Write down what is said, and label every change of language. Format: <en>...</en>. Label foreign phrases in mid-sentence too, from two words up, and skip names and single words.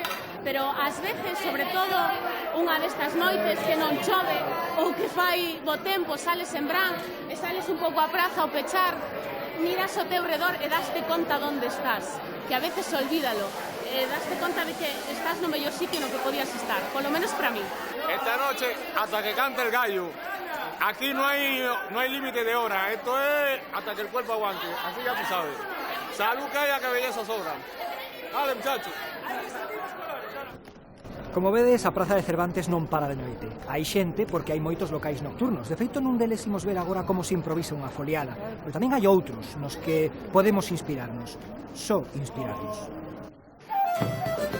<gl>Pero ás veces, sobre todo, unha destas noites que non chove ou que fai bo tempo, sales en Brán e sales un pouco a praza ao pechar, miras ao teu redor e daste conta onde estás, que a veces olvídalo, e daste conta de que estás no mellor sitio no que podías estar, polo menos para mí.</gl> <es>Esta noche, hasta que cante el gallo. Aquí no hay límite de hora, esto es hasta que el cuerpo aguante, así ya tú sabes. Salud que haya, que belleza sobra. Dale, muchachos.</es> <gl>Como vedes, a Praza de Cervantes non para de noite. Hai xente porque hai moitos locais nocturnos. De feito, nun deles imos ver agora como se improvisa unha foliada. Pero tamén hai outros nos que podemos inspirarnos. Só inspirarnos.</gl>